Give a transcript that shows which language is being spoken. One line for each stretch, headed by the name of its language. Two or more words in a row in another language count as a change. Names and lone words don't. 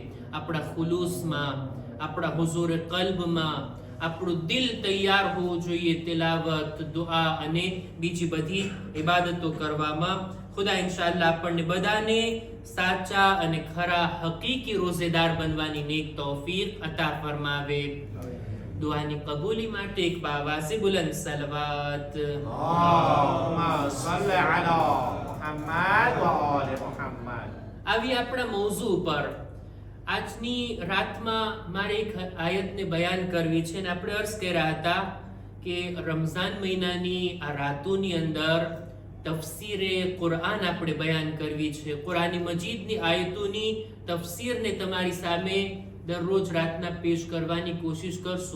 Gujarati: આપણા ખુલૂસમાં, આપણા હુઝુર કલ્બમાં આપણું દિલ તૈયાર હોવું જોઈએ તિલાવત, દુઆ અને બીજી બધી ઇબાદતો કરવામાં। ખુદા ઇન્શાઅલ્લાહ આપણને બધાને સાચા અને ખરા હકીકી રોઝેદાર બનવાની નેક તૌફીક અતા ફરમાવે। દુઆની કબૂલી માટે એક બાવાઝે બુલંદ સલવાત।
Arabic: اللهم صل على محمد وآل محمد.
Gujarati: આવી આપણા મૌઝુ પર આજની રાતમાં મારે એક આયતને બયાન કરવી છે અને આપણે અર્ઝ કર્યા હતા કે રમઝાન મહિનાની આ રાતોની અંદર તફસીરે કુરઆન આપણે બયાન કરવી છે। કુરાની મજીદની આયતોની તફસીરને તમારી સામે દરરોજ રાતના પેશ કરવાની કોશિશ કરશું।